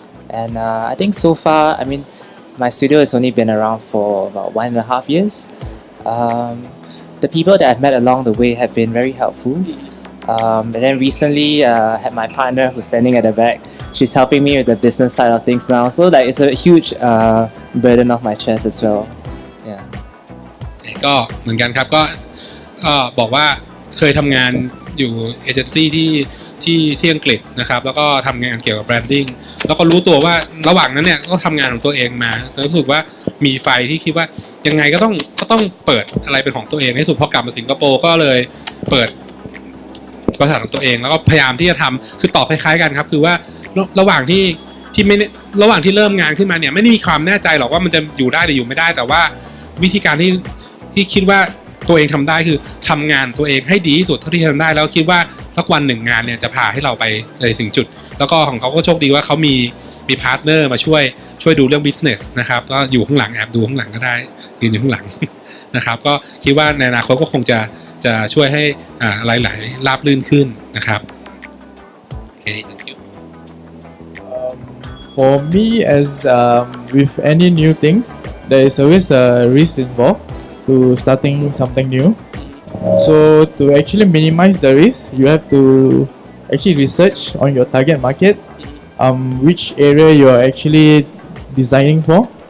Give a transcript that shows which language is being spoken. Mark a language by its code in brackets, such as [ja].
[en] And I think so far, I mean, my studio has only been around for about 1.5 years. The people that I've met along the way have been very helpful. And then recently, I had my partner who's standing at the back. She's helping me with the business side of things now. So like it's a huge burden off my chest as well. Yeah. [th] ก็เหมือนกันครับก็บอกว่าเคยทำงานอยู่เอเจนซี่ที่อังกฤษนะครับแล้วก็ทำงานเกี่ยวกับแบรนดิ้งแล้วก็รู้ตัวว่าระหว่างนั้นเนี่ยก็ทำงานของตัวเองมารู้สึกว่ามีไฟที่คิดว่ายังไงก็ต้องเปิดอะไรเป็นของตัวเองให้สุดพอกลับมาสิงคโปร์ก็เลยเปิด บริษัทของตัวเองแล้วก็พยายามที่จะทำคือตอบคล้ายๆกันครับคือว่าระหว่างที่ไม่ระหว่างที่เริ่มงานขึ้นมาเนี่ยไม่ได้มีความแน่ใจหรอกว่ามันจะอยู่ได้หรืออยู่ไม่ได้แต่ว่าวิธีการที่คิดว่าตัวเองทำได้คือทำงานตัวเองให้ดีที่สุดเท่าที่ทำได้แล้วคิดว่าสักวันหนึ่งงานเนี่ยจะพาให้เราไปถึงจุดแล้วก็ของเขาก็โชคดีว่าเขามีพาร์ทเนอร์มาช่วยดูเรื่อง business นะครับก็อยู่ข้างหลังแอบดูข้างหลังก็ได้ยืนอยู่ข้างหลัง นะครับก็คิดว่าในอนาคตก็คงจะช่วยให้หลายๆราบรื่นขึ้นนะครับโอเค [en] thank you For me, as with any new things, there is always a risk involved to starting something new. So to actually minimize the risk, you have to actually research on your target market, which area you are actually designing for.